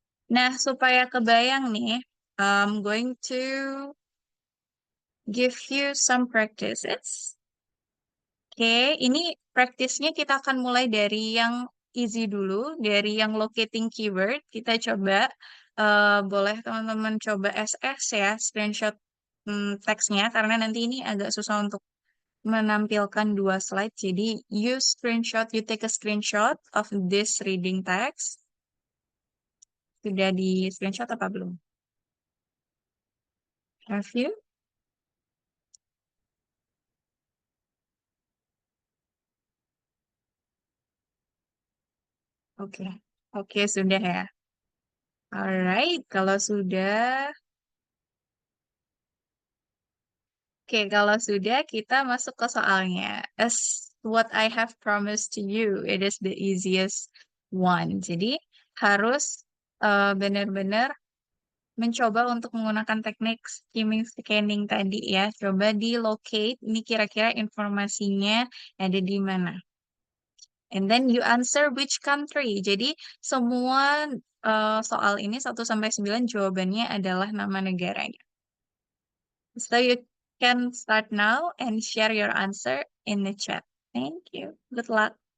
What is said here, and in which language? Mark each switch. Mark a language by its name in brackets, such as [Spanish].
[Indonesian] Nah, supaya kebayang nih, [English] I'm going to give you some practices. [Indonesian] Oke, ini praktisnya kita akan mulai dari yang easy dulu, dari yang locating keyword. Kita coba, boleh teman-teman coba SS ya, screenshot teksnya, karena nanti ini agak susah untuk menampilkan dua slide. [English] Jadi, you take a screenshot of this reading text. [Indonesian] Sudah di screenshot apa belum? [English] Have you? [Indonesian] Oke, oke sudah ya. Alright, kalau sudah, oke, kalau sudah kita masuk ke soalnya. [English] As what I have promised to you, it is the easiest one. [Indonesian] Jadi harus benar-benar mencoba untuk menggunakan teknik skimming scanning tadi ya. Coba di locate ini kira-kira informasinya ada di mana. [English] And then you answer which country. [Indonesian] Jadi semua soal ini 1 sampai 9 jawabannya adalah nama negaranya. [English] So you can start now and share your answer in the chat. Thank you. Good luck.